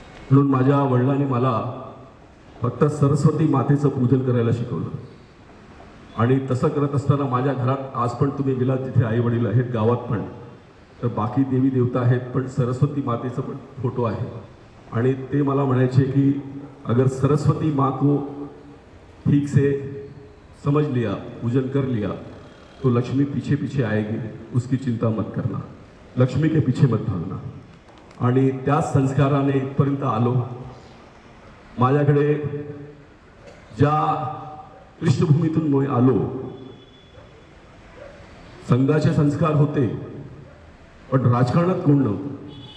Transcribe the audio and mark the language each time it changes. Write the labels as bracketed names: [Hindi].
[Marathi] म्हणून माझ्या वडिलांनी मला फक्त सरस्वती मातेचं पूजन करायला शिकवलं. आणि तसं करत असताना माझ्या घरात आज पण तुम्ही गेलात तिथे आई वडील आहेत, गावात पण, तर बाकी देवी देवता आहेत, पण सरस्वती मातेचं पण फोटो आहे. आणि ते मला म्हणायचे की [Hindi] अगर सरस्वती माँ को ठीक से समझ लिया, पूजन कर लिया, तो लक्ष्मी पीछे पीछे आएगी, उसकी चिंता मत करना, लक्ष्मी के पीछे मत भागना. [Marathi] आणि त्या संस्काराने इथपर्यंत आलो. माझ्याकडे ज्या पृष्ठभूमीतून मी आलो, संघाचे संस्कार होते पण राजकारणात कोण नव्हतं.